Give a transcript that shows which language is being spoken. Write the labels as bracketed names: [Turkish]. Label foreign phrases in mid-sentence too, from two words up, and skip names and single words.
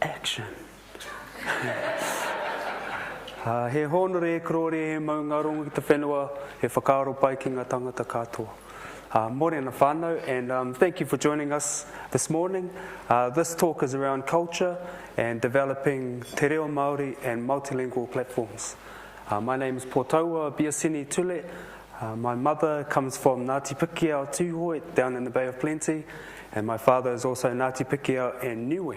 [English] Action. [Māori] He honore e korore he maunga rongo ki te whenua, he whakaaro pai ki ngā tangata katoa. Morena whanau, [English] and thank you for joining us this morning. This talk is around culture and developing Te Reo Maori and multilingual platforms. My name is Potaua Biasiny-Tule. My mother comes from Ngāti Pikiao Tūhoi down in the Bay of Plenty, and my father is also Ngāti Pikiao and Niue.